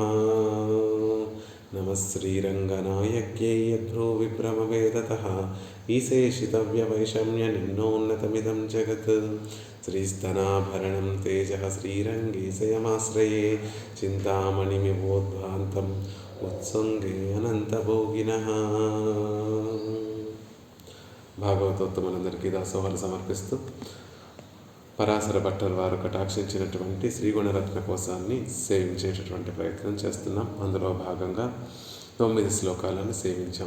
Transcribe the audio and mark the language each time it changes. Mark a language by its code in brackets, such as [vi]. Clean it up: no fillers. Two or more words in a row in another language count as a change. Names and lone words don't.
[sa] नमः श्रीरङ्गनायक्यै यद्भ्रूविभ्रमवेदतः ईशेषितव्यवैषम्यनिम्नोन्नतमिदं जगत् श्रीस्तनाभरणं तेजः श्रीरङ्गेशयमाश्रये चिन्तामणिमिवोद्भान्तम् उत्सङ्गे अनन्तभोगिनः। [te] భాగవతోత్తములందరికీ దాసోహాలు సమర్పిస్తూ పరాశర భట్టర్ వారు కటాక్షించినటువంటి శ్రీగుణరత్న కోశాన్ని సేవించేటటువంటి ప్రయత్నం చేస్తున్నాం. అందులో భాగంగా 9 శ్లోకాలను సేవించాం.